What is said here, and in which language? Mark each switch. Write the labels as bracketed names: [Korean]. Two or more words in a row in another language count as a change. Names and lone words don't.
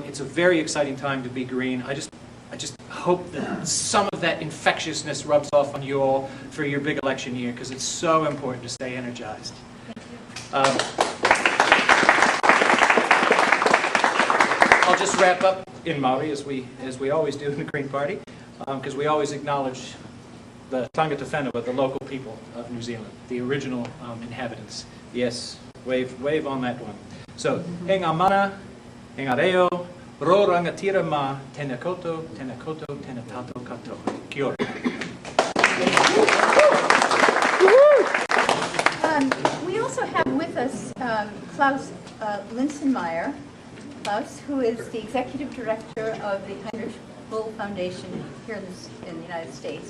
[English] It's a very exciting time to be Green. I just hope that some of that infectiousness rubs off on you all for your big election year, because it's so important to stay energized. I'll just wrap up in Maori, as we always do in the Green Party, because we always acknowledge the [Māori] tangata whenua, [English] the local people of New Zealand, the original inhabitants. Yes. Wave on that one. So, [Māori] he ngā mana, he ngā reo, ro rangatira ma, tēnā koutou, tēnā tātou katoa. Kia ora. [English] We also have with us Klaus Linsenmeyer. Klaus, who is the executive director of the Heinrich Bull Foundation here in the United States.